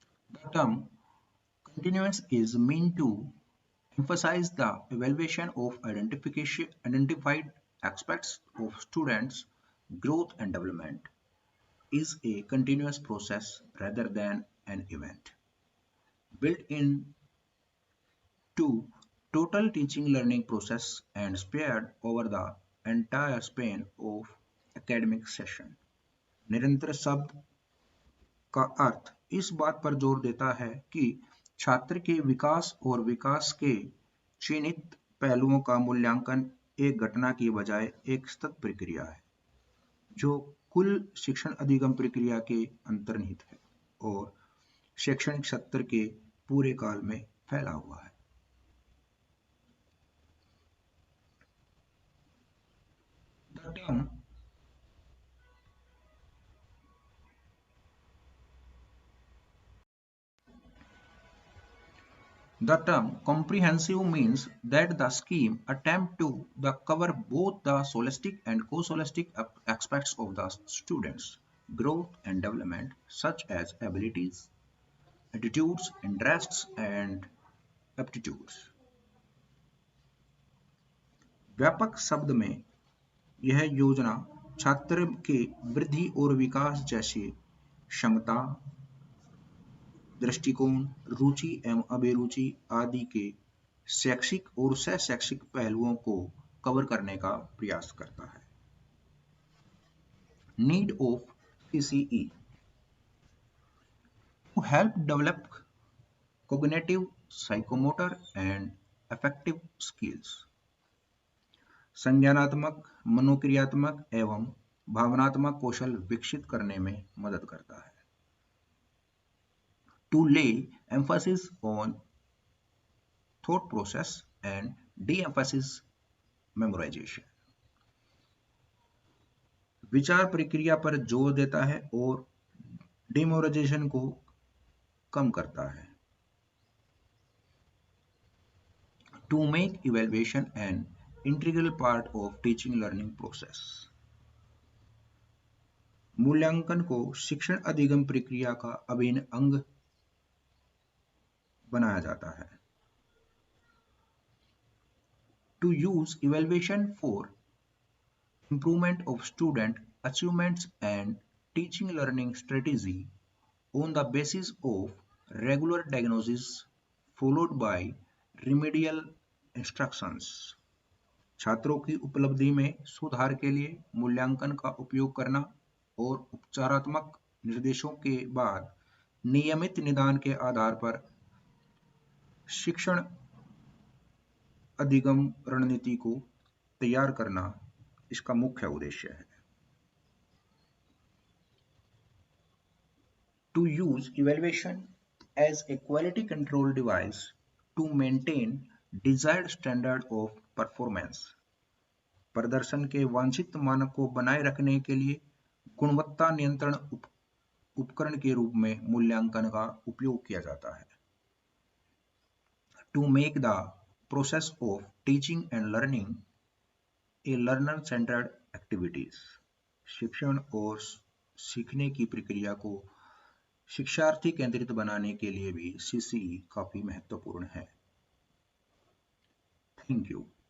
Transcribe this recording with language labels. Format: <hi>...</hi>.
<en>The term continuous is meant to emphasize the evaluation of identified aspects of students' growth and development is a continuous process rather than an event. Built in to total teaching learning process and spared over the entire span of academic session.</en> <hi>निरंतर शब्द का अर्थ इस बात पर जोर देता है कि छात्र के विकास और विकास के चिन्हित पहलुओं का मूल्यांकन एक घटना की बजाय एक सतत प्रक्रिया है जो कुल शिक्षण अधिगम प्रक्रिया के अंतर्निहित है और शैक्षणिक सत्र के पूरे काल में फैला हुआ है।</hi> <en>The term comprehensive means that the scheme attempts to cover both the scholastic and co-scholastic aspects of the student's growth and development, such as abilities, attitudes, interests, and aptitudes.</en> <hi>व्यापक शब्द में यह योजना छात्र के वृद्धि और विकास जैसे क्षमता, दृष्टिकोण, रुचि एवं अभिरुचि आदि के शैक्षिक और सह-शैक्षिक पहलुओं को कवर करने का प्रयास करता है।</hi> <en>Need of CCE to help develop cognitive, psychomotor and affective skills.</en> <hi>संज्ञानात्मक, मनोक्रियात्मक एवं भावनात्मक कौशल विकसित करने में मदद करता है।</hi> <en>To lay emphasis on thought process and de-emphasis memorization.</en> <hi>विचार प्रक्रिया पर जोर देता है और डिमेमोराइजेशन को कम करता है।</hi> <en>To make evaluation an integral part of teaching learning process.</en> <hi>मूल्यांकन को शिक्षण अधिगम प्रक्रिया का अभिन्न अंग बनाया जाता है।</hi> <en>To use evaluation for improvement of student achievements and teaching learning strategy on the basis of regular diagnosis followed by remedial instructions।</en> <hi>छात्रों की उपलब्धि में सुधार के लिए मूल्यांकन का उपयोग करना और उपचारात्मक निर्देशों के बाद नियमित निदान के आधार पर शिक्षण अधिगम रणनीति को तैयार करना इसका मुख्य उद्देश्य है।</hi> <en>To use evaluation as a quality control device to maintain desired standard of performance।</en> <hi>प्रदर्शन के वांछित मानक को बनाए रखने के लिए गुणवत्ता नियंत्रण उपकरण के रूप में मूल्यांकन का उपयोग किया जाता है।</hi> <en>To make the process of teaching and learning a learner-centered activities।</en> <hi>शिक्षण और सीखने की प्रक्रिया को शिक्षार्थी केंद्रित बनाने के लिए भी CCE काफी महत्वपूर्ण है।</hi> <en>Thank you.</en>